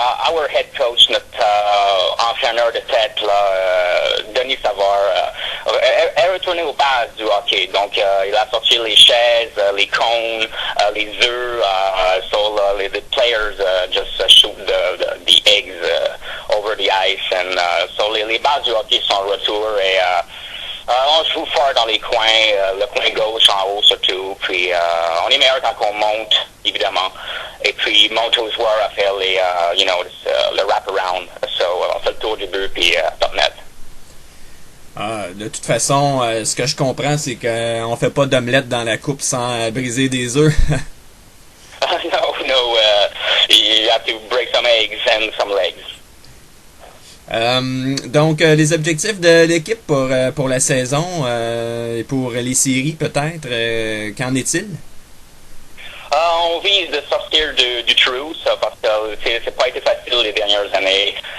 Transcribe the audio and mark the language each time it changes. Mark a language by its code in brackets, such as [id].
[en] Our head coach, [fr] notre entraîneur de tête, là, Denis Savard, est retourné aux bases du hockey. Donc, il a sorti les chaises, les cônes, les œufs. [en] So the players just shoot the eggs over the ice. And so [fr] les bases du hockey sont en retour et on joue fort dans les coins, le coin gauche en haut surtout. Puis on est meilleur quand on monte, évidemment. Et puis monte aux joueurs à faire le wrap-around. So on fait le tour du but puis top net. De toute façon, ce que je comprends, c'est qu'on fait pas d'omelette dans la coupe sans briser des œufs. [en] No, you have to break some eggs and some legs. [fr] Donc, les objectifs de l'équipe pour la saison et pour les séries, peut-être, qu'en est-il? On vise de sortir du trou, ça, parce que c'est pas été facile les dernières années.